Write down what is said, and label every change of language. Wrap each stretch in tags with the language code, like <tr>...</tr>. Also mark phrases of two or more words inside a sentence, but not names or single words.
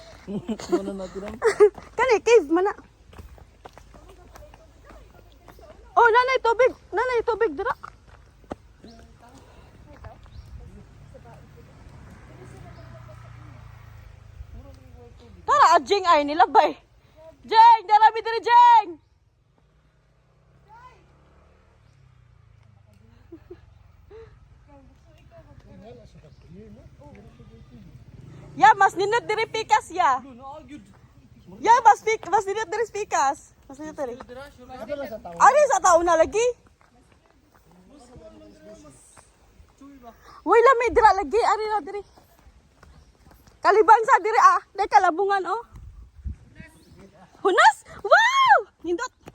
<ceb>Kani, cave, mana. Oh, nanay, tubig. Nanay, tubig, dira. Tara, Jeng ay nilabay. Jeng, darami diri, Jeng. Ya, mas ninot diri pikas ya. Ya, mas ninot diri pikas. Mas ninot diri. Ari sa taon na lagi. Wala lami dira lagi, ari na diri. Kaliban sa diri ah, day kalabungan oh. Hunas? Wow! Nindot.</ceb>